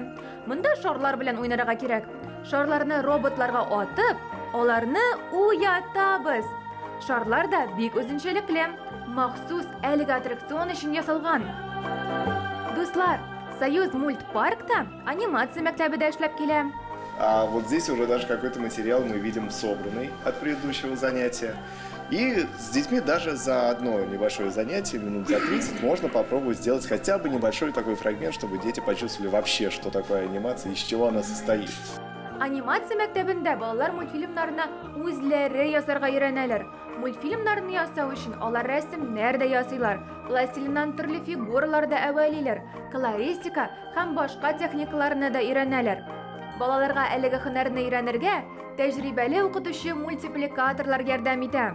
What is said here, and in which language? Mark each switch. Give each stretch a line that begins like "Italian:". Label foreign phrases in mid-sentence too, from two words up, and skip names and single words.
Tatar: Монда шарлар белән уйнарга кирәк. Шарларны роботларга атып, аларны уятабыз. Шарлар да бик үзенчәлекле, махсус әлеге аттракцион өчен ясалган. Дуслар, Союз Мульт Паркта анимация мәктәбе дә эшләп килә.
Russian: А вот здесь уже даже какой-то материал мы видим собранный от предыдущего занятия. И с детьми даже за одно небольшое занятие, минут за 30, можно попробовать сделать хотя бы небольшой такой фрагмент, чтобы дети почувствовали вообще, что такое анимация и из чего она состоит.
Tatar: Анимация мәктәбендә балалар мультфильмнарына үзләре ясарга өйрәнәләр. Мультфильмнарны ясау өчен алар рәсемнәр дә ясыйлар, пластилиннан төрле фигуралар да әвәлиләр, колористика һәм башка техникаларны да өйрәнәләр. Балаларга әлеге һөнәрне өйрәнергә тәҗрибәле укытучы мультипликаторлар ярдәм итә.